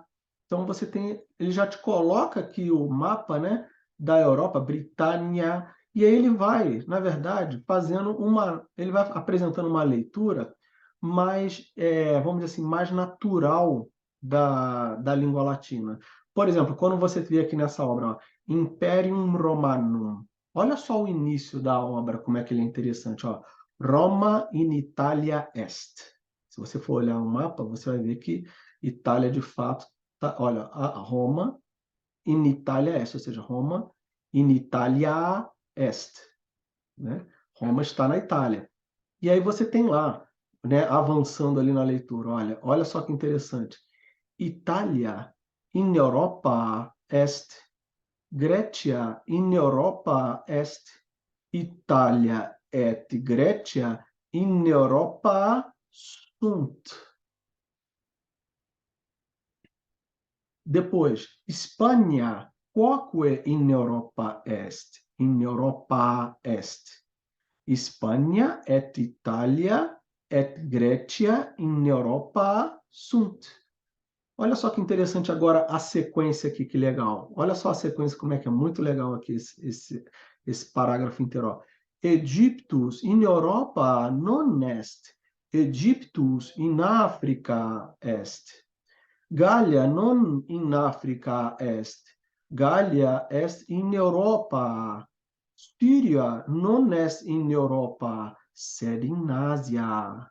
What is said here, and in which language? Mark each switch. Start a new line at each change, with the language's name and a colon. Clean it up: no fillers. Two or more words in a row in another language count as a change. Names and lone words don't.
Portuguese: Então você tem, ele já te coloca aqui o mapa, né, da Europa, Britânia, e aí ele vai, na verdade, ele vai apresentando uma leitura mais, vamos dizer assim, mais natural da língua latina. Por exemplo, quando você vê aqui nessa obra, ó,
Latin: Imperium Romanum,
Portuguese: olha só o início da obra, como é que ele é interessante, ó.
Latin: Roma in Italia est.
Portuguese: Se você for olhar o mapa, você vai ver que Itália, de fato, olha, a
Latin: Roma in Italia est,
Portuguese: ou seja,
Latin: Roma in Italia est,
Portuguese: né? Roma está na Itália. E aí você tem lá, né, avançando ali na leitura, olha só que interessante.
Latin: Itália in Europa est, Grecia in Europa est, Itália et Grecia in Europa sunt.
Portuguese: Depois, Espanha,
Latin: quoque in Europa est? In Europa est. Espanha et Itália et Grecia in Europa sunt.
Portuguese: Olha só que interessante agora a sequência aqui, que legal. Olha só a sequência, como é que é muito legal aqui esse parágrafo inteiro. Ó.
Latin: Egyptus in Europa non est, Egyptus in Africa est. Gallia non in Africa est, Gallia est in Europa. Syria non est in Europa, sed in Asia.